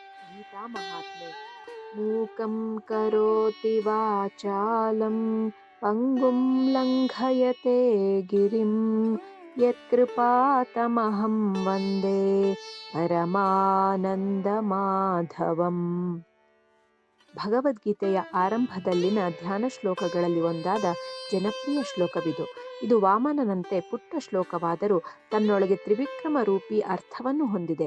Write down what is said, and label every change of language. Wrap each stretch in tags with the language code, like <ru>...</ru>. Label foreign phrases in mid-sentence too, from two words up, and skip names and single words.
<kn>ಗೀತಾ ಮಹಾತ್ಮೆ.</kn> <sa>ಮೂಕಂ ಕರೋತಿ ವಾಚಾಲಂ ಪಂಗುಂ ಲಂಘಯತೆ ಗಿರಿಂ ಯತ್ಕೃಪಾತಮಹಂ ವಂದೇ ಪರಮಾನಂದ ಮಾಧವಂ.</sa> <kn>ಭಗವದ್ಗೀತೆಯ ಆರಂಭದಲ್ಲಿನ ಧ್ಯಾನ ಶ್ಲೋಕಗಳಲ್ಲಿ ಒಂದಾದ ಜನಪ್ರಿಯ ಶ್ಲೋಕವಿದು. ಇದು ವಾಮನನಂತೆ ಪುಟ್ಟ ಶ್ಲೋಕವಾದರೂ ತನ್ನೊಳಗೆ ತ್ರಿವಿಕ್ರಮ ರೂಪಿ ಅರ್ಥವನ್ನು ಹೊಂದಿದೆ.</kn>